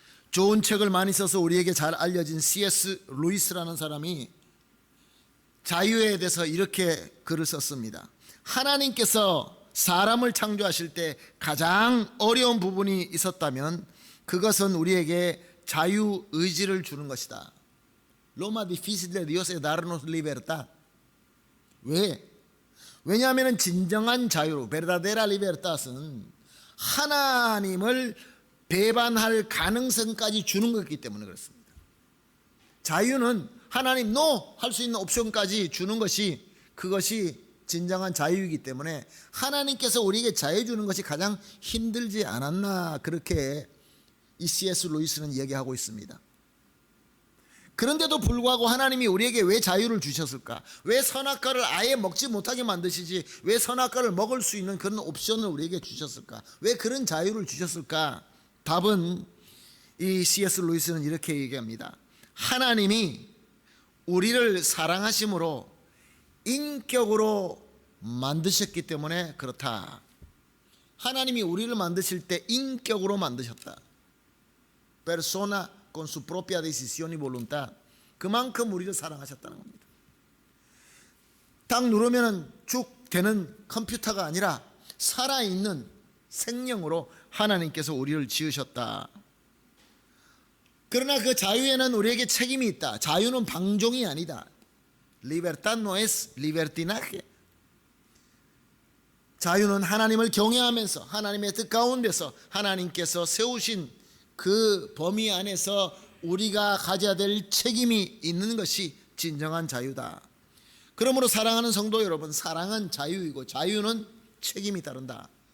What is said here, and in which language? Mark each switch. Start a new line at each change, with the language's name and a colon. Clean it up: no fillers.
Korean: 좋은 책을 많이 써서 우리에게 잘 알려진 C.S. 루이스라는 사람이 자유에 대해서 이렇게 글을 썼습니다. 하나님께서 사람을 창조하실 때 가장 어려운 부분이 있었다면 그것은 우리에게 자유의지를 주는 것이다.
Spanish: Lo más difícil de Dios es darnos libertad.
Korean: 왜? 왜냐하면 진정한 자유,
Spanish: verdadera libertad
Korean: 은 하나님을 배반할 가능성까지 주는 것이기 때문에 그렇습니다. 자유는 하나님 no 할 수 있는 옵션까지 주는 것이, 그것이 진정한 자유이기 때문에 하나님께서 우리에게 자유 주는 것이 가장 힘들지 않았나, 그렇게 이 C.S. 루이스는 얘기하고 있습니다. 그런데도 불구하고 하나님이 우리에게 왜 자유를 주셨을까? 왜 선악과를 아예 먹지 못하게 만드시지 왜 선악과를 먹을 수 있는 그런 옵션을 우리에게 주셨을까? 왜 그런 자유를 주셨을까? 답은 이 C.S. 루이스는 이렇게 얘기합니다. 하나님이 우리를 사랑하심으로 인격으로 만드셨기 때문에 그렇다. 하나님이 우리를 만드실 때 인격으로 만드셨다.
Spanish: Persona con su propia decisión y voluntad.
Korean: 그만큼 우리를 사랑하셨다는 겁니다. 딱 누르면 쭉 되는 컴퓨터가 아니라 살아있는 생명으로 하나님께서 우리를 지으셨다. 그러나 그 자유에는 우리에게 책임이 있다. 자유는 방종이 아니다.
Spanish: Libertad no es libertinaje.
Korean: 자유는 하나님을 경외하면서 하나님의 뜻 가운데서 하나님께서 세우신 그 범위 안에서 우리가 가져야 될 책임이 있는 것이 진정한 자유다. 그러므로 사랑하는 성도 여러분, 사랑은 자유이고 자유는 책임이 따른다.